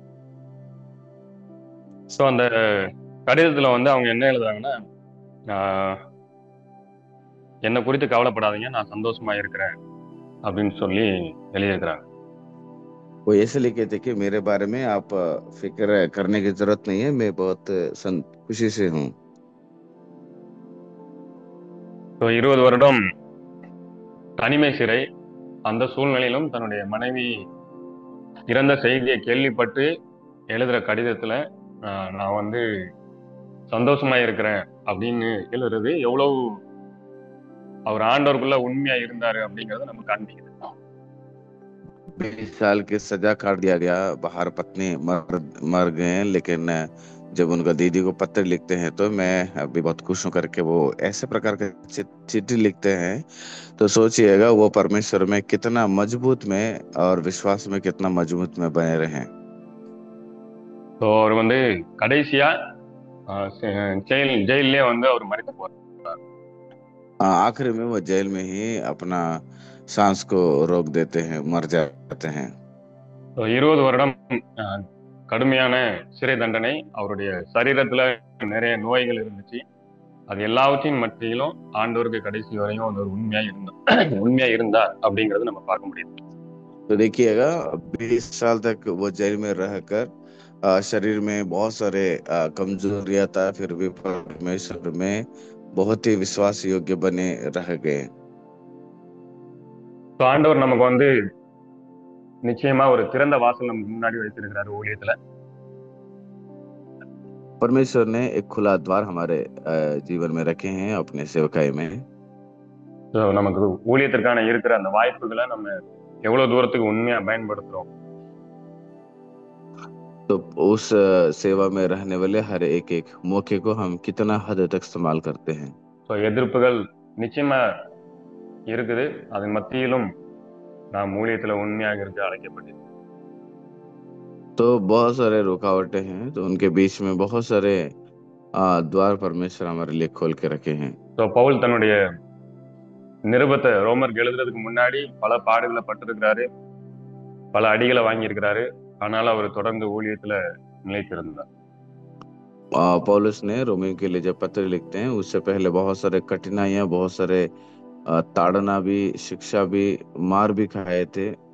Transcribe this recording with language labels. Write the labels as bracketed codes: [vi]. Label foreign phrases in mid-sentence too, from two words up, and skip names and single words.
[ta] ஸோ அந்த கடிதத்துல வந்து அவங்க என்ன எழுதுறாங்கன்னா, என்னை குறித்து கவலைப்படாதீங்க, நான் சந்தோஷமா இருக்கிறேன் அப்படின்னு சொல்லி எழுதியிருக்கிறாங்க. [hi] वो ऐसे लिखे थे कि मेरे बारे में आप फिक्र करने की जरूरत नहीं है, मैं बहुत खुशी से हूँ। [ta] ஸோ 20 வருடம் தனிமை சிறை, அந்த சூழ்நிலையிலும் தன்னுடைய மனைவி இறந்த செய்தியை கேள்விப்பட்டு எழுதுற கடிதத்துல நான் வந்து சந்தோஷமா இருக்கிறேன் அப்படின்னு எழுதுறது எவ்வளவு அவர் ஆண்டவருக்குள்ள உண்மையா இருந்தாரு அப்படிங்கறத நமக்கு காண்பிக்குது. [hi] 20 साल की सजा काट दिया गया, बाहर पत्नी मर गए, लेकिन जब उनका दीदी को पत्र लिखते हैं तो मैं अभी बहुत खुश हूं करके वो ऐसे प्रकार के चिट्ठी लिखते हैं। तो सोचिएगा वो परमेश्वर में कितना मजबूत में और विश्वास में कितना मजबूत में बने रहे। [ta] ஸோ அவர் வந்து கடைசியா ஜெயிலே வந்து அவர் மறைத்து போறார்। [hi] आखिर में वो जेल में ही अपना सांस को रोक देते हैं, मर जाते हैं। [ta] 20 வருடம் கடுமையான சிறை தண்டனை, அவருடைய சரீரத்துல நிறைய நோய்கள் இருந்துச்சு. அது எல்லாவற்றையும் மத்தியிலும் ஆண்டவருக்கு கடைசி வரையும் ஒரு உண்மையா இருந்தார் அப்படிங்கறது நம்ம பார்க்க முடியுது। [hi] तो देखिएगा 20 साल तक वो जेल में रहकर शरीर में बहुत सारे कमजोरियां था, फिर भी परमेश्वर में बहुत ही विश्वास योग्य बने रह गए। [ta] तो ஆண்டவர் நமக்கு வந்து நிச்சயமா ஒரு திறந்த வாசல் நமக்கு முன்னாடி வைத்திருக்கிறார் ஊழியத்துல। [hi] परमेश्वर ने एक खुला द्वार हमारे जीवन में रखे हैं अपने सेवकाई में। [ta] तो நமக்கு ஊழியத்திற்கான இருக்கிற அந்த வாய்ப்புகளை நம்ம எவ்வளவு தூரத்துக்கு உண்மையா பயன்படுத்துறோம்। [hi] तो उस सेवा में रहने वाले हर एक मौके को हम कितना हद तक इस्तेमाल करते हैं। [ta] तो எதிர்ப்புகள் நிச்சயமா இருக்குது. அதன் மத்தியிலும் நாம் ஊழியத்துல உண்மையாக இருக்க அழைக்கப்பட்டு. [hi] तो बहुत सारे रुकावटें हैं, तो उनके बीच में बहुत सारे द्वार परमेश्वर हमारे लिए खोल के रखे हैं। [ta] ஸோ பவுல் தன்னுடைய நிருபத்தை ரோமருக்கு எழுதுறதுக்கு முன்னாடி பல பாடுகளை பட்டிருக்கிறாரு, பல அடிகளை வாங்கியிருக்கிறாரு. ஆனாலும் அவர் தொடர்ந்து ஊழியத்துல நிலைத்திருந்தார். [hi] पौलुस ने रोमियो के लिए जब पत्र लिखते हैं, उससे पहले बहुत सारे कठिनाइयां, बहुत सारे ताड़ना भी, शिक्षा भी, मार भी खाए थे।